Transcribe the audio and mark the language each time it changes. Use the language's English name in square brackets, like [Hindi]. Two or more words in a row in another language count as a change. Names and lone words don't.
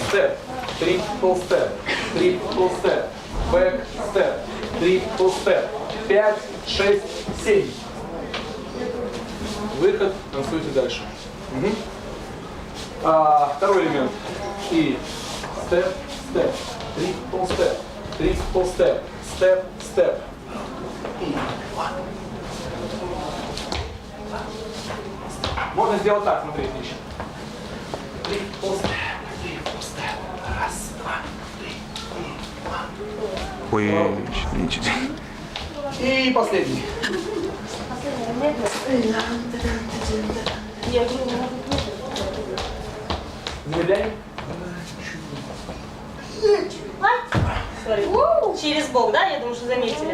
[English] step, triple step, triple step, back step, triple step. 5, 6, 7. [Russian] Выход, танцуйте дальше. Угу. Второй элемент. [English] И step, step, triple step, triple step, step, step. [Russian] И one. Можно сделать так, смотрите еще. [English] Triple step, triple step. [Russian] Раз, два, три, и one. Ой, ничего. И последний. Замедляем. Через бок, да? Я думаю, что заметили.